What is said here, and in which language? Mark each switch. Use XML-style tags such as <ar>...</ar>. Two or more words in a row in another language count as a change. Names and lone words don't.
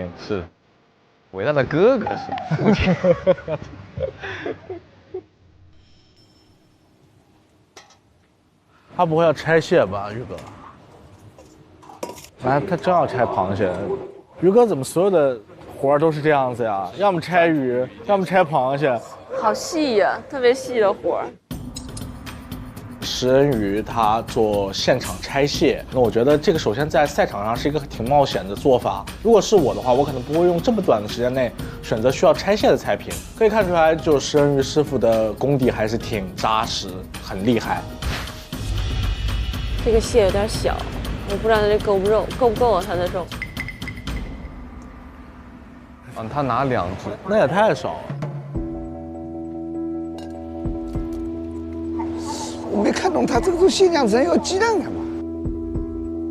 <zh>是，偉大的哥哥是父親。他不會要拆蟹吧，宇哥？哎，他真要拆螃蟹。宇哥怎麼所有的活兒都是這樣子呀？要麼拆魚，要麼拆螃蟹。好細呀，特別細的活兒。食人魚他做現場拆蟹，那我覺得這個首先在賽場上是一個挺冒險的做法。如果是我的話，我可能不會用這麼短的時間內選擇需要拆蟹的菜品。可以看出來，就食人魚師傅的功底還是挺扎實，很厲害。這個蟹有點小，我不知道它這夠不夠啊？它的肉。他拿2隻，那也太少了。我没看懂他这个做蟹晾橙要鸡蛋干嘛？</zh>